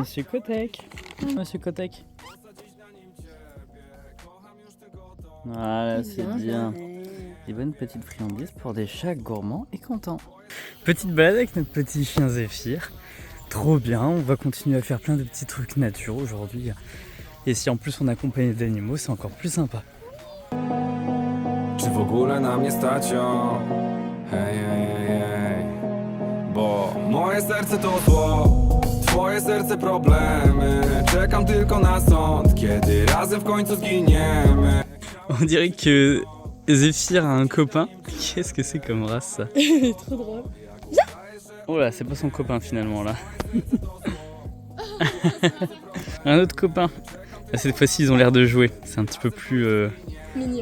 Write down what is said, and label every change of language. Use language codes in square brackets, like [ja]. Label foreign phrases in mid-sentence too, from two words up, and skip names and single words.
[fr] Monsieur Kotek. Monsieur Kotek. Voilà, c'est bien. Des bonnes petites friandises pour des chats gourmands et contents. Petite balade avec notre petit chien Zéphyr. Trop bien, on va continuer à faire plein de petits trucs nature aujourd'hui. Et si en plus on est accompagné d'animaux, c'est encore plus sympa. [pl] Czy w ogóle na mnie stać ją? Hej, hej, hej. Bo moje serce to zło, twoje serce problemy. Czekam tylko na sąd, kiedy razem w końcu zginiemy. [fr] On dirait que Zéphyr a un copain. Qu'est-ce que c'est comme race ça? Trop drôle. Oh là, c'est pas son copain finalement là. Un autre copain. Là, cette fois-ci ils ont l'air de jouer. C'est un petit peu plus Mignon.